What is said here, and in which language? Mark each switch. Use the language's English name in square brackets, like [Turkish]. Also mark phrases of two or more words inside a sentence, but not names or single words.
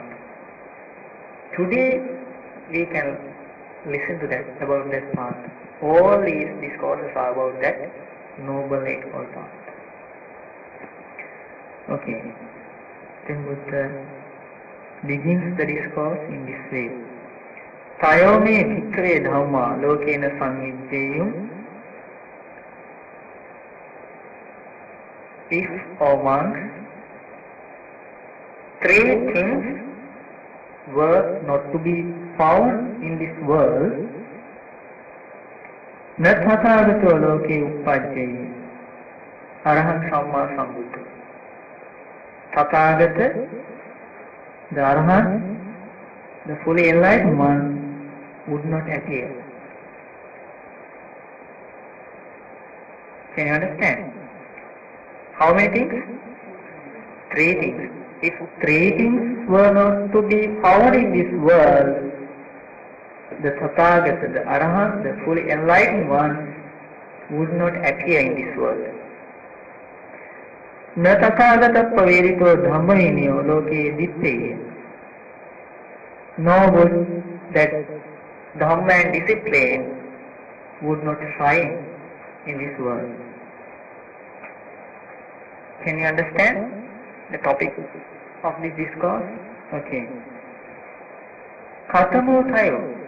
[English] Today we can listen to that about that path. All these discourses are about that noble eightfold path. Okay. Then Buddha begins the discourse in this way. [Pali] Tayo me bhikkhave dhamma lokena samvijjeyum [English] if or once three things were not to be found in this world, [Pali] na tathagato loke uppajjaye, Arahant Samma Sambuddha. [English] Tathagata, the Arahant, the fully enlightened one, would not appear. Can you understand? How many things? Three things. If three things were not to be found in this world, the Tathagata, the Arahant, the fully enlightened one, would not appear in this world. [Pali] Na Tathagata pavedito dhammainyo loke ditte. [English] Nor would that Dhamma and discipline would not shine in this world. Can you understand the topic of this discourse? [Pali] Okay. Katamo tayo.